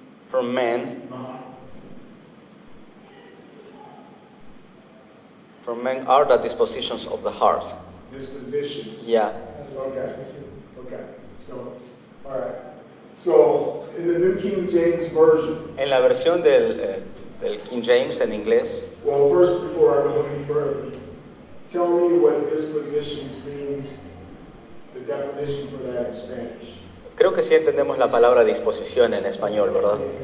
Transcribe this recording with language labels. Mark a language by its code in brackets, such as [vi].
[en] From men, from men are the dispositions of the hearts. Dispositions. Yeah. Okay. Okay. So, all right. So, in the New King James Version, [es] En la versión del King James en inglés, [en] well, first, before I go any further, tell me what dispositions means, the definition for that in Spanish. [es] creo que sí entendemos la palabra disposición en español, ¿verdad?